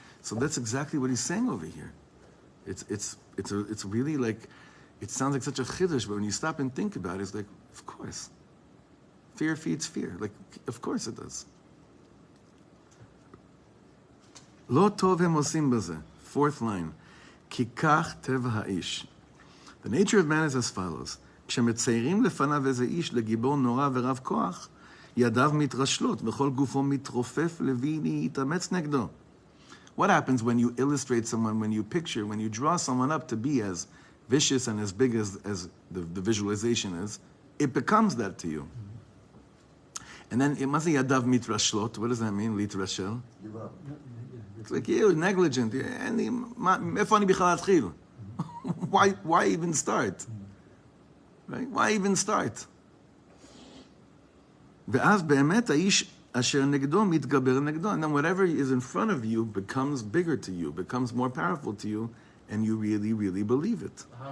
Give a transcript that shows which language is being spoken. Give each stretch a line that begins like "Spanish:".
English: So that's exactly what he's saying over here. It's really like, it sounds like such a chiddush, but when you stop and think about it, it's like, of course. Fear feeds fear. Like, of course it does.
Hebrew: Lo tov hem osim baze. Fourth line. Ki kach teva ha'ish.
English: The nature of man is as follows.
Hebrew: כשמציירים לפניו איזה איש לגיבור נורא ורב כוח, ידיו מתרשלות וכל גופו מתרופף לוי להתאמץ נגדו.
English: What happens when you illustrate someone, when you draw someone up to be as vicious and as big as the visualization is, it becomes that to you. And then, what does that mean, litrashel? Give up. It's like, you negligent. Why even start? Right? Why even start?
Hebrew: ואז באמת האיש אשר נגדו מתגבר נגדו.
English: And then whatever is in front of you becomes bigger to you, becomes more powerful to you, and you really, really believe it.